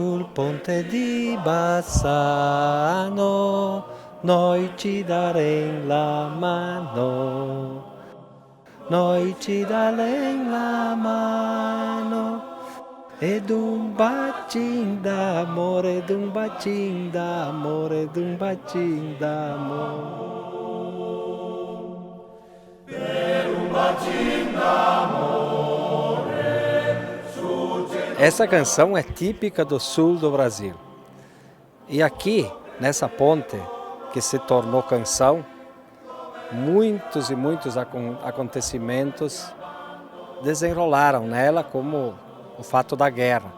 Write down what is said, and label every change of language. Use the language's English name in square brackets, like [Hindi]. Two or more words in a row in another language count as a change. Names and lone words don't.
[Italian] ponte di Bassano, noi ci daremo la mano. Noi ci daremo la mano. Ed un bacino d'amore, ed un bacino d'amore, ed un bacino d'amore. [Portuguese] Essa canção é típica do sul do Brasil. E aqui, nessa ponte que se tornou canção, muitos e muitos acontecimentos desenrolaram nela, como o fato da guerra.